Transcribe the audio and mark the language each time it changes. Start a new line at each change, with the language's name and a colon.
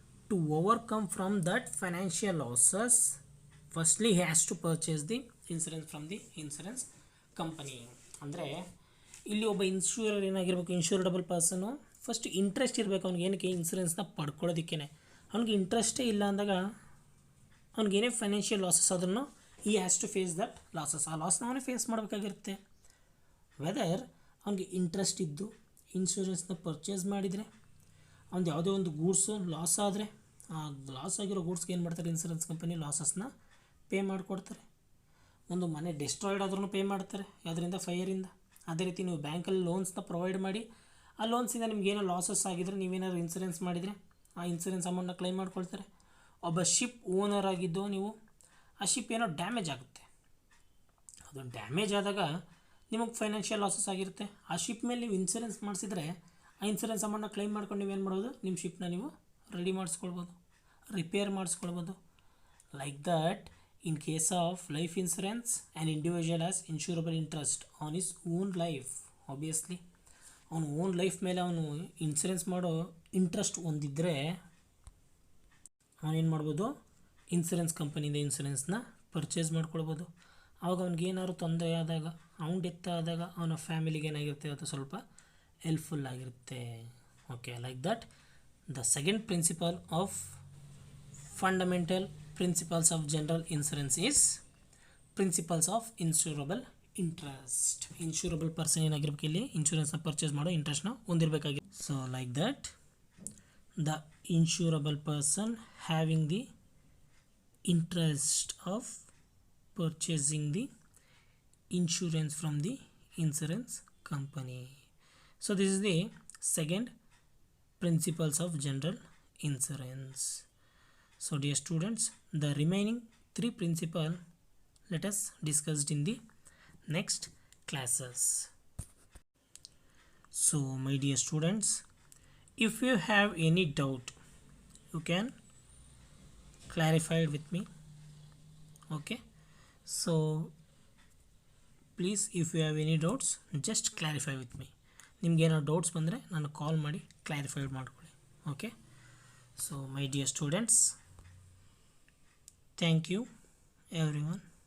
English: To overcome from that financial losses, firstly he has to purchase the insurance from the insurance company.
Kannada: ಅಂದರೆ ಇಲ್ಲಿ ಒಬ್ಬ ಇನ್ಶೂರರ್ ಏನಾಗಿರ್ಬೇಕು, ಇನ್ಶೂರಡಬಲ್ person first interest ಇರಬೇಕು ಅವ್ನಿಗೆ. ಏನಕ್ಕೆ ಇನ್ಸೂರೆನ್ಸ್ನ ಪಡ್ಕೊಳ್ಳೋದಕ್ಕೇ. ಅವ್ನಿಗೆ ಇಂಟ್ರೆಸ್ಟೇ ಇಲ್ಲ ಅಂದಾಗ ಅವ್ನಿಗೇನೇ ಫೈನಾನ್ಷಿಯಲ್ ಲಾಸಸ್ ಆದ್ರೂ
English: ಈ has to face that losses.
Kannada: ಆ ಲಾಸ್ನ ಅವನೇ ಫೇಸ್ ಮಾಡಬೇಕಾಗಿರುತ್ತೆ. ವೆದರ್ ಅವ್ನಿಗೆ ಇಂಟ್ರೆಸ್ಟ್ ಇದ್ದು ಇನ್ಶೂರೆನ್ಸ್ನ ಪರ್ಚೇಸ್ ಮಾಡಿದರೆ, ಅವ್ನು ಯಾವುದೇ ಒಂದು ಗೂಡ್ಸು ಲಾಸ್ ಆದರೆ ಆ ಲಾಸ್ ಆಗಿರೋ ಗೂಡ್ಸ್ಗೆ ಏನು ಮಾಡ್ತಾರೆ, ಇನ್ಶೂರೆನ್ಸ್ ಕಂಪನಿ ಲಾಸಸ್ನ ಪೇ ಮಾಡಿಕೊಡ್ತಾರೆ. ಒಂದು ಮನೆ ಡಿಸ್ಟ್ರಾಯ್ಡ್ ಆದ್ರೂ ಪೇ ಮಾಡ್ತಾರೆ ಅದರಿಂದ, ಫೈರಿಂದ. ಅದೇ ರೀತಿ ನೀವು ಬ್ಯಾಂಕಲ್ಲಿ ಲೋನ್ಸ್ನ ಪ್ರೊವೈಡ್ ಮಾಡಿ ಆ ಲೋನ್ಸಿಂದ ನಿಮಗೇನೋ ಲಾಸಸ್ ಆಗಿದ್ರೆ, ನೀವೇನಾದ್ರು ಇನ್ಸೂರೆನ್ಸ್ ಮಾಡಿದರೆ ಆ ಇನ್ಸೂರೆನ್ಸ್ ಅಮೌಂಟ್ನ ಕ್ಲೈಮ್ ಮಾಡ್ಕೊಳ್ತಾರೆ. ಒಬ್ಬ ಶಿಪ್ ಓನರ್ ಆಗಿದ್ದು ನೀವು, ಆ ಶಿಪ್ ಏನೋ ಡ್ಯಾಮೇಜ್ ಆಗುತ್ತೆ. ಅದು ಡ್ಯಾಮೇಜ್ ಆದಾಗ ನಿಮಗೆ ಫೈನಾನ್ಷಿಯಲ್ ಲಾಸಸ್ ಆಗಿರುತ್ತೆ. ಆ ಶಿಪ್ ಮೇಲೆ ನೀವು ಇನ್ಸೂರೆನ್ಸ್ ಮಾಡಿಸಿದ್ರೆ ಆ ಇನ್ಸೂರೆನ್ಸ್ ಅಮೌಂಟ್ನ ಕ್ಲೈಮ್ ಮಾಡ್ಕೊಂಡು ನೀವೇನು ಮಾಡ್ಬೋದು, ನಿಮ್ಮ ಶಿಪ್ನ ನೀವು ready ಮಾಡಿಸ್ಕೊಳ್ಬೋದು, repair ಮಾಡಿಸ್ಕೊಳ್ಬೋದು. Like that
English: In case of life insurance, an individual has insurable interest on his own life.
Kannada: Obviously ಅವನು ಓನ್ ಲೈಫ್ ಮೇಲೆ ಅವನು ಇನ್ಸೂರೆನ್ಸ್ ಮಾಡೋ ಇಂಟ್ರೆಸ್ಟ್ ಹೊಂದಿದ್ರೆ ಅವನೇನು ಮಾಡ್ಬೋದು, ಇನ್ಸೂರೆನ್ಸ್ ಕಂಪನಿಯಿಂದ ಇನ್ಸೂರೆನ್ಸ್ನ ಪರ್ಚೇಸ್ ಮಾಡ್ಕೊಳ್ಬೋದು. ಆವಾಗ ಅವ್ನಿಗೆ ಏನಾದ್ರು ತೊಂದರೆ ಆದಾಗ, ಅವ್ನು ಡೆತ್ ಆದಾಗ ಅವನ ಫ್ಯಾಮಿಲಿಗೆ ಏನಾಗಿರುತ್ತೆ ಅದು ಸ್ವಲ್ಪ ಹೆಲ್ಪ್ಫುಲ್ ಆಗಿರುತ್ತೆ.
English: Okay, like that the second principle of fundamental principles of general insurance is principles of insurable interest.
Kannada: Insurable person ಏನಾಗಿರ್ಬೇಕು, ಇಲ್ಲಿ ಇನ್ಶೂರೆನ್ಸ್ನ ಪರ್ಚೇಸ್ ಮಾಡೋ ಇಂಟ್ರೆಸ್ಟ್ನ ಹೊಂದಿರಬೇಕಾಗಿದೆ.
English: So like that the insurable person having the interest of purchasing the insurance from the insurance company. So this is the second principles of general insurance. So dear students, the remaining three principles let us discussed in the next classes. So my dear students, if you have any doubt, you can clarify it with me. Okay, so please, if you have any doubts, just clarify with me.
Kannada: ನಿಮ್ಗೆ ಏನೋ doubts ಬಂದರೆ ನಾನು ಕಾಲ್ ಮಾಡಿ clarify ಮಾಡ್ಕೊಳ್ಳಿ. Okay,
English: So my dear students, thank you everyone.